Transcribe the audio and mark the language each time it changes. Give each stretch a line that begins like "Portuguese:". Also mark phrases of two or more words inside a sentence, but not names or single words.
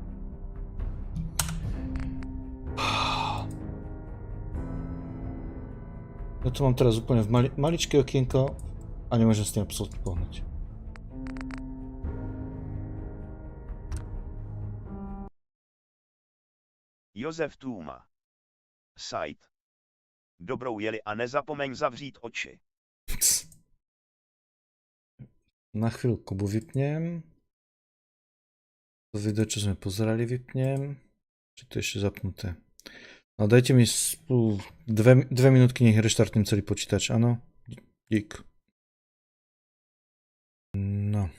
Slovak: Ja to mám teraz úplne v maličké okienko a nemôžem s tým absolútne pohnúť.
Czech: Josef Tůma. Site. Dobrou jeli a nezapomeň zavřít oči.
Slovak: Na chvíľku vypnem. To video, čo sme pozerali, vypnem. Či to je ešte zapnuté. No dajte mi dve minútky, nech reštartnem celý počítač, áno? Dík. No.